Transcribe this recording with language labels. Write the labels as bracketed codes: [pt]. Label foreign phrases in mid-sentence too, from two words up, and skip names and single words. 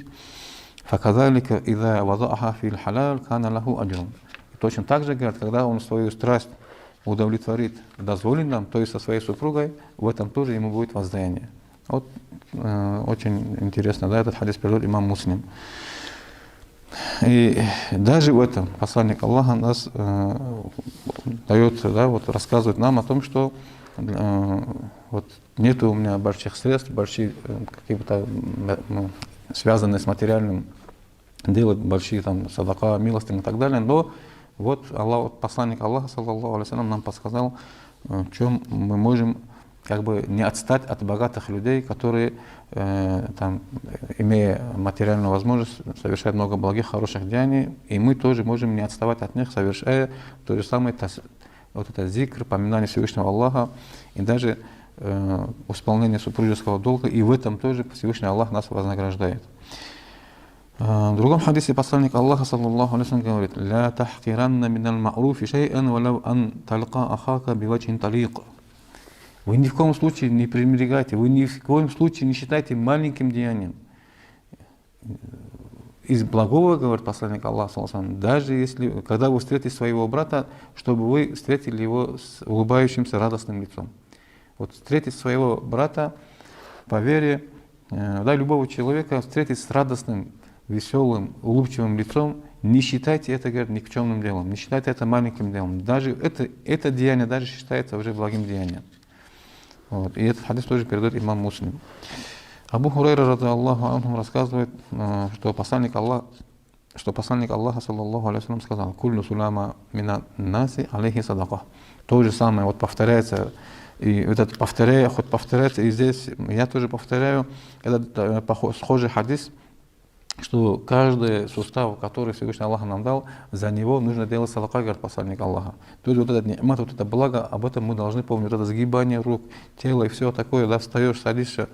[ar] «فكذلك إذا وضعها في الحلال كان له أجر». [ru] Точно так же, говорит, когда он свою страсть удовлетворит дозволенным, то есть со своей супругой, в этом тоже ему будет воздаяние. Вот очень интересно, да, этот хадис приводит имам Муслим. И даже в этом посланник Аллаха нас дает, да, вот рассказывает нам о том, что вот нет у меня больших средств, большие какие-то связанные с материальным, делать большие там садака, милостыни и так далее, но вот Аллах, посланник Аллаха, [ar] صلى الله عليه وسلم, [ru] нам подсказал, в чем мы можем как бы не отстать от богатых людей, которые, там, имея материальную возможность, совершают много благих, хороших деяний, и мы тоже можем не отставать от них, совершая то же самое, вот это зикр, поминание Всевышнего Аллаха, и даже исполнение супружеского долга, и в этом тоже Всевышний Аллах нас вознаграждает. В другом хадисе посланник Аллаха, [ar] صلى الله عليه وسلم, [ru] говорит: [ar] «لا تحقرن من المعروف شيئا ولو أن تلقى أخاك بوجه طلق». [ru] Вы ни в коем случае не пренебрегайте, вы ни в коем случае не считайте маленьким деянием. Из благого, говорит посланник Аллаха, [ar] صلى الله عليه وسلم, [ru] даже если, когда вы встретите своего брата, чтобы вы встретили его с улыбающимся радостным лицом. Вот встретить своего брата по вере, да, любого человека встретить с радостным, веселым, улыбчивым лицом, не считайте это, говорит, никчемным делом, не считайте это маленьким делом. Даже это деяние даже считается уже благим деянием. Вот. И этот хадис тоже передает имам Муслим. Абу Хурайра, [ar] رضي الله عنه, [ru] рассказывает, что посланник Аллаха, [ar] صلى الله عليه وسلم, [ru] сказал: [ar] «كل سلامى من الناس عليه صدقة». [ru] То же самое вот повторяется. И этот повторяется, и здесь я тоже повторяю, этот схожий хадис, что каждый сустав, который Всевышний Аллах нам дал, за него нужно делать садака, говорит посланник Аллаха. То есть вот этот ни'мат, вот это благо, об этом мы должны помнить. Вот это сгибание рук, тела и все такое, да, встаешь, садишься.